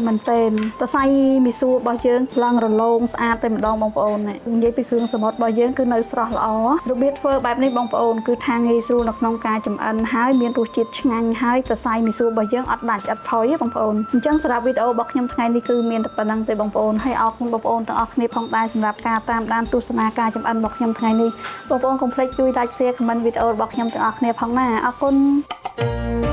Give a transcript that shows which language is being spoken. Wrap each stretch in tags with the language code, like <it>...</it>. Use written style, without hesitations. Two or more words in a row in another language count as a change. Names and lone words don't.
<km>មែនទែនតសៃមីស៊ូរបស់យើងឡើងរលោងស្អាតតែម្ដងបងប្អូននិយាយពីគ្រឿងសមុទ្ររបស់យើងគឺនៅស្រស់ល្អរបៀបធ្វើបែបនេះបងប្អូនគឺថាងាយស្រួលនៅក្នុងការចម្អិនហើយមានរសជាតិឆ្ងាញ់ហើយតសៃមីស៊ូរបស់យើងអត់ដាច់អត់ផុយទេបងប្អូនអញ្ចឹងសម្រាប់វីដេអូរបស់ខ្ញុំថ្ងៃនេះគឺមានតែប៉ុណ្្នឹងទេបងប្អូនហើយអរគុណបងប្អូនទាំងអស់គ្នាផងដែរសម្រាប់ការតាមដានទស្សនាការចម្អិនរបស់ខ្ញុំថ្ងៃនេះបងប្អូនកុំភ្លេចជួយ</km> <en>like share comment</en> <km>វីដេអូរបស់ខ្ញុំទាំងអស់គ្នាផងណាអរគុណ</km>